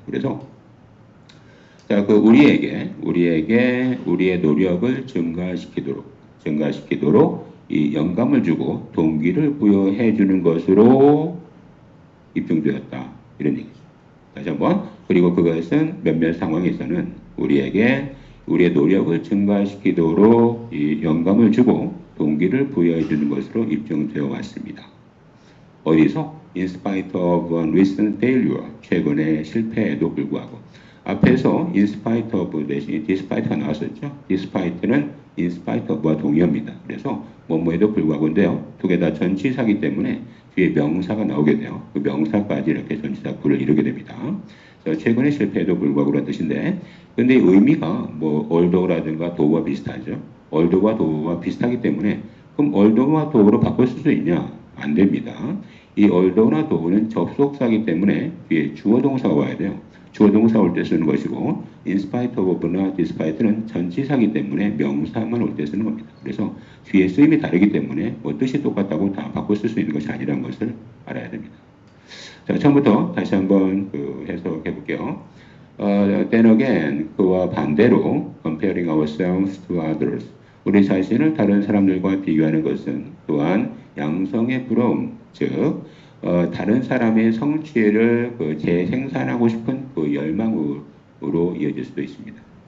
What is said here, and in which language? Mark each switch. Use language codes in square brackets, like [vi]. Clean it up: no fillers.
[ko] 그래서 자, 그 우리에게 우리의 노력을 증가시키도록 이 영감을 주고 동기를 부여해 주는 것으로 입증되었다. 이런 얘기죠. 다시 한번. 그리고 그것은 몇몇 상황에서는 우리에게 우리의 노력을 증가시키도록 이 영감을 주고 동기를 부여해 주는 것으로 입증되어 왔습니다. 어디서? [en] In spite of a recent failure. [ko] 최근의 실패에도 불구하고. 앞에서 in spite of 대신 despite가 나왔었죠. despite는 in spite of와 동의어입니다. 그래서 뭐뭐에도 불구하고인데요. 두 개 다 전치사기 때문에 뒤에 명사가 나오게 돼요. 그 명사까지 이렇게 전치사 구를 이루게 됩니다. 그래서 최근의 실패에도 불구하고라는 뜻인데 근데 의미가 뭐 although라든가 though와 비슷하죠. although와 though와 비슷하기 때문에 그럼 although와 thouggh로 바꿀 수 있냐? 안 됩니다. 이 although나 thogh는 접속사기 때문에 뒤에 주어 동사가 와야 돼요. 주어 동사 올 때 쓰는 것이고 in spite of나 despite는 전치사기 때문에 명사만 올 때 쓰는 겁니다. 그래서 뒤에 쓰임이 다르기 때문에 뭐 뜻이 똑같다고 다 바꿔 쓸 수 있는 것이 아니라는 것을 알아야 됩니다. 자, 처음부터 다시 한번 해석해 볼게요. [en] Then again, [ko] 그와 반대로 [en] comparing ourselves to others. [ko] 우리 자신을 다른 사람들과 비교하는 것은 또한 양성의 부러움, 즉 다른 사람의 성취를 재생산하고 싶은 그 열망으로 이어질 수도 있습니다.